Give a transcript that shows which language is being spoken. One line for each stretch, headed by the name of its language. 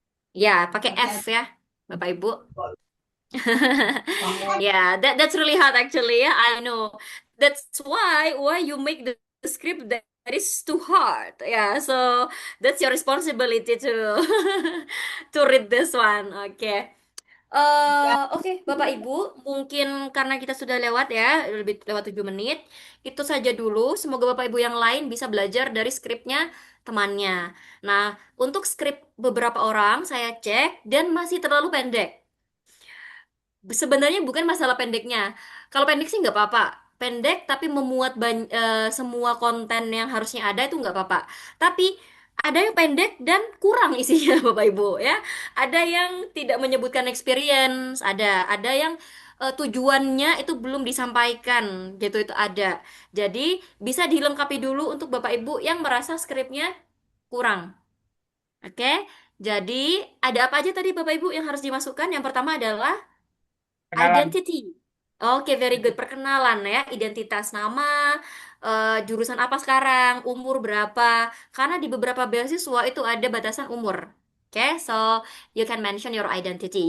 Indonesian: Ya, pakai F ya, Bapak Ibu.
English: Yeah, that's really hard actually. Yeah, I know. That's why you make the script that is too hard. Yeah, so that's your responsibility to to read this one. Okay.
Indonesian: Oke, Bapak Ibu, mungkin karena kita sudah lewat ya, lebih lewat 7 menit, itu saja dulu. Semoga Bapak Ibu yang lain bisa belajar dari skripnya temannya. Nah, untuk skrip beberapa orang saya cek dan masih terlalu pendek. Sebenarnya bukan masalah pendeknya. Kalau pendek sih nggak apa-apa. Pendek tapi memuat semua konten yang harusnya ada itu nggak apa-apa. Tapi ada yang pendek dan kurang isinya, Bapak Ibu ya. Ada yang tidak menyebutkan experience, ada yang tujuannya itu belum disampaikan, gitu itu ada. Jadi bisa dilengkapi dulu untuk Bapak Ibu yang merasa skripnya kurang. Oke? Jadi ada apa aja tadi Bapak Ibu yang harus dimasukkan? Yang pertama adalah Kenalan. identity. Oke,
English: very good.
Indonesian: Perkenalan ya, identitas nama, jurusan apa sekarang, umur berapa. Karena di beberapa beasiswa itu ada batasan umur.
English: Oke, so you can mention your identity.